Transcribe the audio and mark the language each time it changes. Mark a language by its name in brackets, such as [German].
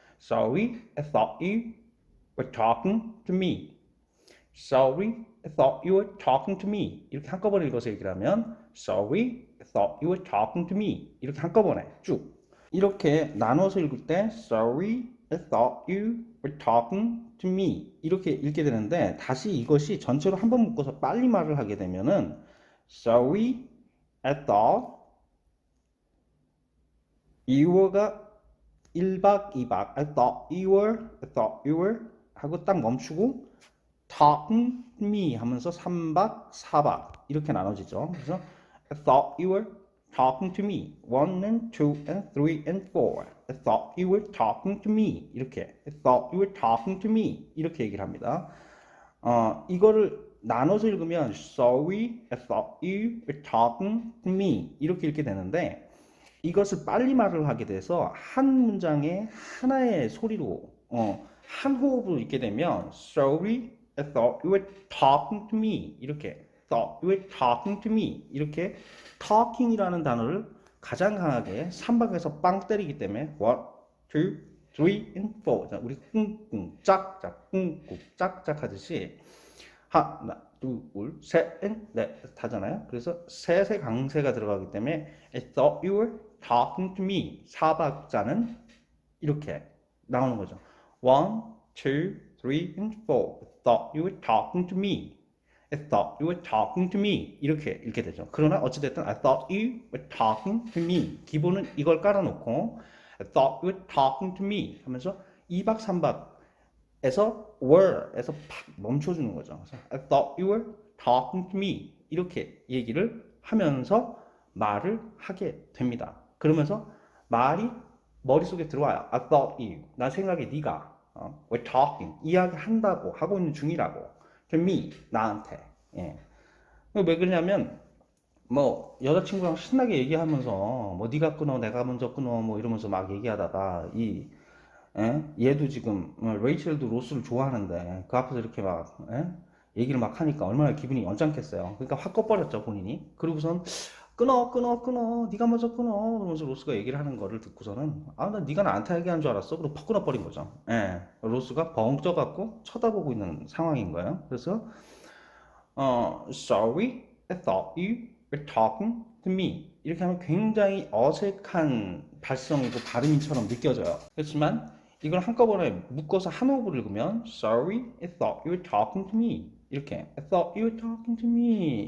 [English] Sorry, I thought you were talking to me. Sorry, I thought you were talking to me. [Korean] 이렇게 한꺼번에 읽어서 얘기를 하면 [English] Sorry, I thought you were talking to me. [Korean] 이렇게 한꺼번에 쭉. 이렇게 나눠서 읽을 때 [English] Sorry, I thought you were talking to me. [Korean] 이렇게 읽게 되는데 다시 이것이 전체로 한번 묶어서 빨리 말을 하게 되면은 [English] Sorry, I thought you were [Korean] 가 1박 2박 [English] I thought you were [Korean] 하고 딱 멈추고 [English] talking to me [Korean] 하면서 3박 4박 이렇게 나눠지죠. [English] 그래서 I thought you were talking to me 1 and 2 and 3 and 4 I thought you were talking to me 이렇게 I thought you were talking to me [Korean] 이렇게 얘기를 합니다. 이거를 나눠서 읽으면 [English] Sorry, I thought you were talking to me [Korean] 이렇게 읽게 되는데 이것을 빨리 말을 하게 돼서 한 문장에 하나의 소리로 한 호흡으로 읽게 되면 [English] Sorry, I thought you were talking to me 이렇게 thought you were talking to me 이렇게 [Korean] talking이라는 단어를 가장 강하게 3박에서 빵 때리기 때문에 1, 2, 3, and 4 우리 꿍꿍 짝짝 꿍꿍 짝짝 하듯이 하나 둘 셋 넷 하잖아요. 그래서 셋의 강세가 들어가기 때문에 [English] I thought you were talking to me [Korean] 4박자는 이렇게 나오는 거죠. [English] 1, 2, 3, and 4 I thought you were talking to me I thought you were talking to me [Korean] 이렇게 읽게 되죠. 그러나 어찌됐든 [English] I thought you were talking to me [Korean] 기본은 이걸 깔아놓고 [English] I thought you were talking to me [Korean] 하면서 2박 3박에서 were에서 팍 멈춰주는 거죠. 그래서 [English] I thought you were talking to me [Korean] 이렇게 얘기를 하면서 말을 하게 됩니다. 그러면서 말이 머릿속에 들어와요. [English] I thought you [Korean] 나 생각에 네가 [English] were talking [Korean] 이야기한다고 하고 있는 중이라고 [English] to me [Korean] 나한테 예. 왜 그러냐면 뭐 여자친구랑 신나게 얘기하면서 뭐 네가 끊어 내가 먼저 끊어 뭐 이러면서 막 얘기하다가 얘도 지금 레이첼도 로스를 좋아하는데 그 앞에서 이렇게 막 얘기를 막 하니까 얼마나 기분이 언짢겠어요. 그러니까 확 꺼버렸죠 본인이. 그리고선 끊어. 네가 먼저 끊어. 그러면서 로스가 얘기를 하는 거를 듣고서는 나 네가 나한테 얘기한 줄 알았어. 그리고 퍽 끊어버린 거죠. 예. 로스가 벙 쪄갖고 쳐다보고 있는 상황인 거예요. 그래서 [English] sorry, I thought you were talking to me. [Korean] 이렇게 하면 굉장히 어색한 발성이고 발음인처럼 느껴져요. 그렇지만 이걸 한꺼번에 묶어서 한 호흡을 읽으면 [English] sorry, I thought you were talking to me. [Korean] 이렇게 [English] I thought you were talking to me.